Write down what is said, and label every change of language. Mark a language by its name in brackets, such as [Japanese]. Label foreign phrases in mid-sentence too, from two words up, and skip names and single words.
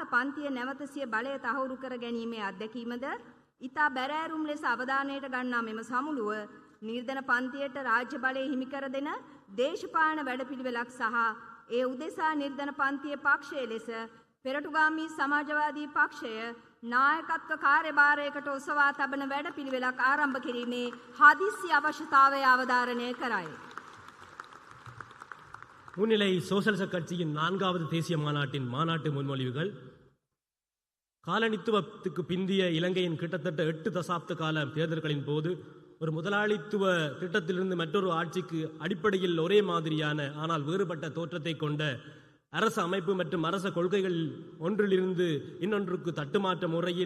[Sinhala] පන්තිය නැවත සිය බලය තහවුරු කර ගැනීමේ අත්දැකීමද ඉතා බැරෑරුම් ලෙස අවධානයට ගන්නා මෙම සමුළුව නිර්ධන පන්තියට රාජ්‍ය බලය හිමි කර දෙන දේශපාලන වැඩපිළිවෙලක් සහ ඒ උදෙසා නිර්ධන පන්තියේ පක්ෂය ලෙස පෙරටුගාමී සමාජවාදී පක්ෂය නායකත්ව කාර්යභාරයකට ඔසවා තබන වැඩපිළිවෙලක් ආරම්භ කිරීමේ හදිසි අවශ්‍යතාවය අවධාරණය කරයි. [Tamil] முன்னிலை சோசலிச கட்சியின் 4வது தேசிய மாநாட்டின் மாநாட்டு முன்மொழிவுகள் காலனித்துவத்துக்கு பிந்திய இலங்கையின் கிட்டத்தட்ட 8 தசாப்த கால தேர்தல்களின் போது ஒரு முதலாளித்துவ திட்டத்திலிருந்து மற்றொரு ஆட்சிக்கு அடிப்படையில் ஒரே மாதிரியான ஆனால் வேறுபட்ட தோற்றத்தை கொண்ட அரசு அமைப்பு மற்றும் அரச கொள்கைகள் ஒன்றிலிருந்து இன்னொன்றுக்கு தட்டுமாற்ற முறையில்